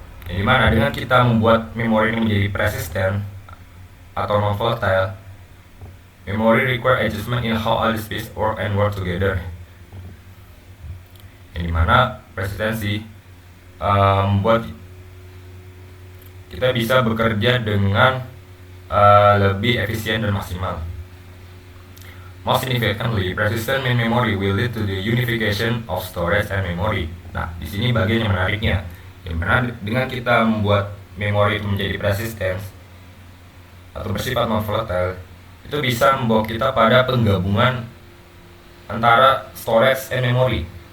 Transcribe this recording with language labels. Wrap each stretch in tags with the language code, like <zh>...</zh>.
<id>Yang dimana dengan kita membuat memori ini menjadi persistent atau non volatile,</id> <en>memory require adjustment in how all the space work and work together.</en> <id>Yang dimana persistensi membuat kita bisa bekerja dengan lebih efisien dan maksimal.</id> <en>Most significantly, persistent main memory will lead to the unification of storage and memory.</en> <id>Nah, di sini bagian yang menariknya, yang mana dengan kita membuat memori itu menjadi persistent atau bersifat non volatile, itu bisa membawa kita pada penggabungan antara</id> <en>storage and memory.</en>